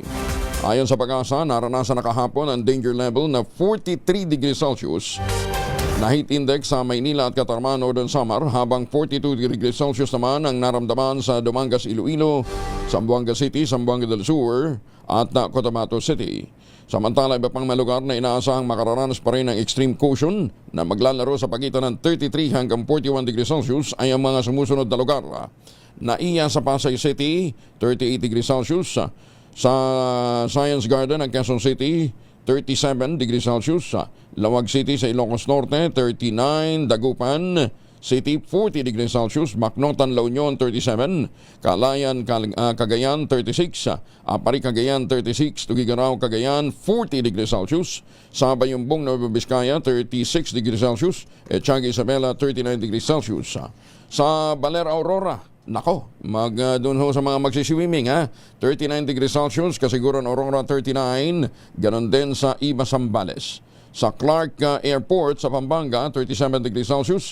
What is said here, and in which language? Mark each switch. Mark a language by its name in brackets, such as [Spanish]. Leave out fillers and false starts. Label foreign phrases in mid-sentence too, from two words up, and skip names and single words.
[Filipino] Ayon sa Pag-asa, naranasan na kahapon ang [English] danger level [Filipino] na 43 [English] degrees Celsius [Filipino] na [English] heat index [Filipino] sa Maynila at Catarman, Northern Samar, habang 42 [English] degrees Celsius [Filipino] naman ang naramdaman sa Dumangas, Iloilo, Zamboanga City, Zamboanga del Sur at Cotabato City. Samantala, iba pang mga lugar na inaasahang makararanas pa rin ng [English] extreme caution [Filipino] na maglalaro sa pagitan ng 33 hanggang 41 [English] degrees Celsius [Filipino] ay ang mga sumusunod na lugar. Naiya sa Pasay City, 38 [English] degrees Celsius. [Filipino] Sa Science Garden ng Quezon City, 37 [English] degrees Celsius. [Filipino] Lawag City sa Ilocos Norte, 39. Dagupan, City 40 [English] degrees Celsius, [Filipino] Macnotan, La Union 37, Calayan, Cagayan 36, Apari, Cagayan 36, Tugigaraw, Cagayan 40 [English] degrees Celsius, [Filipino] sa Bayumbong, Nueva Vizcaya 36 [English] degrees Celsius, [Filipino] Tiaga Isabela 39 [English] degrees Celsius. [Filipino] Sa Baler, Aurora, nako, doon ho sa mga magsiswimming, 39 [English] degrees Celsius, [Filipino] Kasiguran, Aurora 39, ganon din sa Iba, Zambales. Sa Clark Airport sa Pampanga, 37 [English] degrees Celsius.